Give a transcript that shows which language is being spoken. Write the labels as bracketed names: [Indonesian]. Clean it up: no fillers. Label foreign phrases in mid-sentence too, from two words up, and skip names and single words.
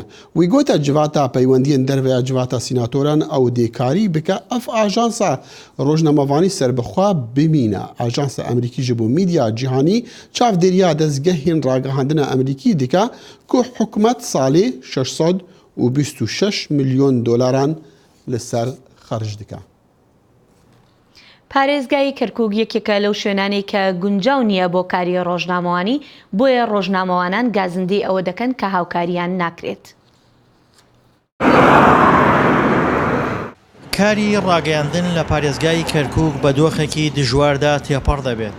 [Kurdish] Wî gote civata peywendiyên derveya civata sînatoran ew dêkarî bike ev ajansa rojnamevanî serbixwe bimîne. Ajansa Emerîkî ji bo mîdya cîhanî çavdêriya dezgehên ragihandina Emerîkî dike ku hikûmet salê 626 milyon dolaran li ser xerj dike. [Central Kurdish] پارێزگای کەرکووک یەکێکە لەو شوێنانەی کە گونجاو نییە بۆ کاری ڕۆژنامەوانی بۆیە ڕۆژنامەوانان گازندەی ئەوە دەکەن کە هاوکاریان ناکرێت. کاری ڕاگەیاندن لە پارێزگای کەرکووک بە دۆخێکی دژواردا تێپەڕ دەبێت.